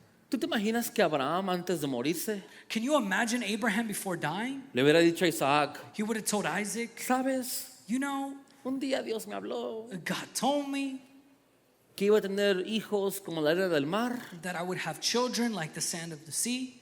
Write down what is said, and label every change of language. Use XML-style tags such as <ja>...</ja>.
<es>¿Tú te imaginas que Abraham, antes de morirse,</es> <en>Can you imagine Abraham before dying?</en> <es>le hubiera dicho a Isaac:</es> <en>He would have told Isaac,</en> <es>sabes,</es> <en>you know,</en> <es>un día Dios me habló</es> <en>God told me</en> <es>que iba a tener hijos como la arena del mar,</es> <en>that I would have children like the sand of the sea</en>